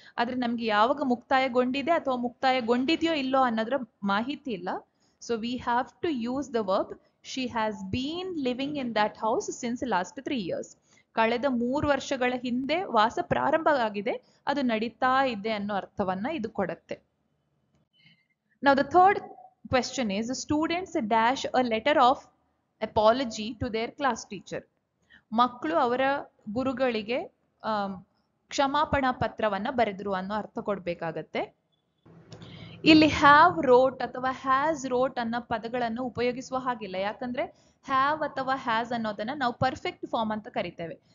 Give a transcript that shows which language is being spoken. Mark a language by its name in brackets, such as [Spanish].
[Kannada] ಆದ್ರೆ ನಮ್ಗೆ ಯಾವಾಗ ಮುಕ್ತಾಯಗೊಂಡಿದೆ ಅಥವಾ ಮುಕ್ತಾಯಗೊಂಡಿದೆಯೋ ಇಲ್ಲೋ ಅನ್ನೋದ್ರ ಮಾಹಿತಿ ಇಲ್ಲ. [English] So we have to use the verb she has been living in that house since last 3 years. [Kannada] ಕಳೆದ 3 ವರ್ಷಗಳ ಹಿಂದೆ ವಾಸ ಪ್ರಾರಂಭ ಆಗಿದೆ, ಅದು ನಡೀತಾ ಇದೆ ಅನ್ನೋ ಅರ್ಥವನ್ನ ಇದು ಕೊಡತ್ತೆ. [English] Now the third question is, students dash a letter of apology to their class teacher. [Kannada] ಮಕ್ಕಳು ಅವರ ಗುರುಗಳಿಗೆ ಕ್ಷಮಾಪಣಾ ಪತ್ರವನ್ನ ಬರೆದ್ರು ಅನ್ನೋ ಅರ್ಥ ಕೊಡ್ಬೇಕಾಗತ್ತೆ. ಇಲ್ಲಿ ಹ್ಯಾವ್ ರೋಟ್ ಅಥವಾ ಹ್ಯಾಸ್ ರೋಟ್ ಅನ್ನೋ ಪದಗಳನ್ನು ಉಪಯೋಗಿಸುವ ಹಾಗಿಲ್ಲ. ಯಾಕಂದ್ರೆ ಹ್ಯಾವ್ ಅಥವಾ ಹ್ಯಾಸ್ ಅನ್ನೋದನ್ನ ನಾವು ಪರ್ಫೆಕ್ಟ್ ಫಾರ್ಮ್ ಅಂತ ಕರಿತೇವೆ.